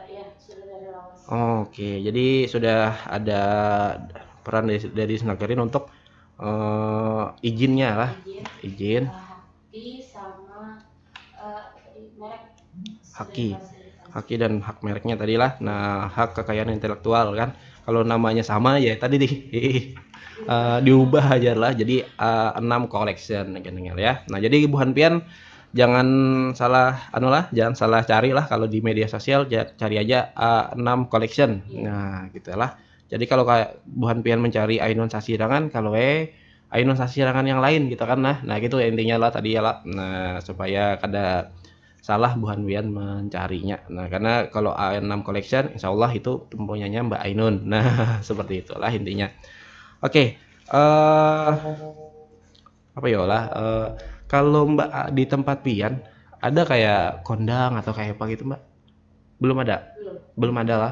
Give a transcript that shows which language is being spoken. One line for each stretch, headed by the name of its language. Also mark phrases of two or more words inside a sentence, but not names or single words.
Indonesian: Oke, jadi sudah ada peran dari Disnakarin untuk izinnya lah. Izin. Haki dan hak mereknya tadi lah. Nah, hak kekayaan intelektual kan. Kalau namanya sama ya tadi diubah aja lah jadi 6 collection ya.
Banjar: Nah, jadi Buhan Pian jangan salah jangan salah cari lah kalau di media sosial cari aja 6 collection. Nah, gitulah. Jadi kalau kayak Buhan Pian mencari Ainun Sasirangan kalau Ainun Sasirangan yang lain gitu kan nah gitu ya intinya lah tadi ya lah. Nah, supaya kada salah Buhan Pian mencarinya.
Indonesian: Nah, karena kalau A6 collection insya Allah itu punyanya Mbak Ainun. Nah, seperti itulah intinya. Oke, apa ya lah kalau Mbak di tempat Pian ada kayak kondang atau kayak apa gitu Mbak? Belum ada? Belum ada lah.